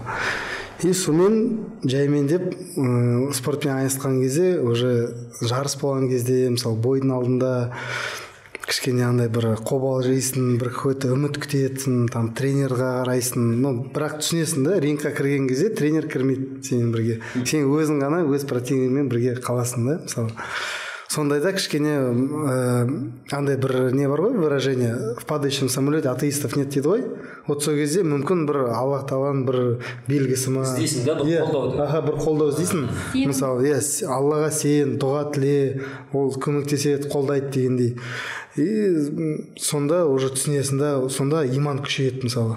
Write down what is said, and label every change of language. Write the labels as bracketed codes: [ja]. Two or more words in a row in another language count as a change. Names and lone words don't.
[kk] И сонымен жаймен деп спортпен айналысқан кезде, уже жарыс болған кезде, мысалы бойдың алдында кішкене андай бір қобал жейсің, бір какой-то үміт күтесің, там тренерға қарайсың. Бірақ түсінесің да, рингқа кірген кезде тренер кірмейді сенің бірге. Сен өзің ғана өз противнигіңмен бірге қаласың да, мысалы. сондайда кішкене андай бір не бар ғой [ru] выражение в падающем самолете атеистов нет [kk] дейді ғой. Вот сол кезде мүмкін бір Аллах тағаланың бір белгісі ма іздейсің да бір қолдауды. бір қолдау іздейсің. Мысалы Аллаға сен, дұға тіле, ол көмектеседі, қолдайды дегендей. И сонда уже түсінесің да, сонда иман күшейеді мысалы.